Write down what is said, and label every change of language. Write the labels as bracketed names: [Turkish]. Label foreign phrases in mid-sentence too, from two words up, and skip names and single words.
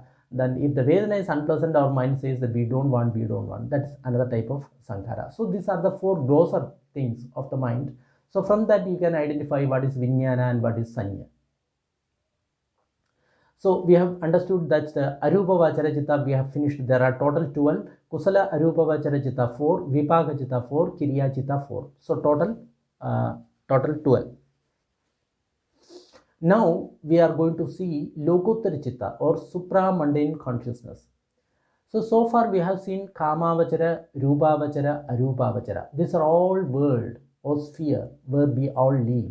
[English] Then if the vedana is unpleasant, our mind says that we don't want, we don't want. That's another type of sankhara. So these are the four grosser things of the mind. So from that you can identify what is vijnana and what is sanya. So we have understood that the [Pali] arupa vachara chitta [English] we have finished. There are total 12. [Pali] Kusala arupa vachara chitta 4, vipaka chitta 4, kriya chitta 4. [English] So total 12. Now we are going to see [Pali] Lokottara Chitta [English] or supramundane consciousness. So far we have seen Kamavachara, Rupavachara, Arupavachara. These are all world or sphere where we all live.